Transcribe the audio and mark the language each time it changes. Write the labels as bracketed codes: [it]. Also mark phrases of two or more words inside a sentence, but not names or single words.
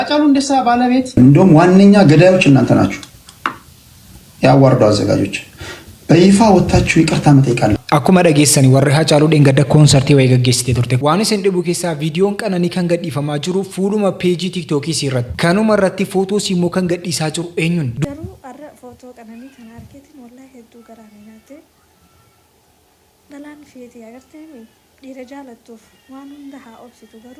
[am] አጫሉ እንደሳ ባለቤት እንደውም ዋነኛ ገዳዮች እናንተ ናችሁ። ያዋርዱ አዘጋጆች በይፋ ወጣችሁ ይቅርታ መጠይቃለሁ። [om] Akkuma dhageessani warri Hacaaluu Dheengadda koonsartii wayii gaggeessitee turte. Waan isin dhibu keessaa viidiyoon qananii kan gadhiifamaa jiru fuuluma peejii TikTokii irratti. Kanuma irratti footoo immoo kan gadhiisaa jiru eenyuun? Garuu arra footoo qananii kana argeetiin wallahi hedduu garaanii naate. Dhalaan feetii agartee dhiira jaalattuuf waan hunda haa obsitu garuu.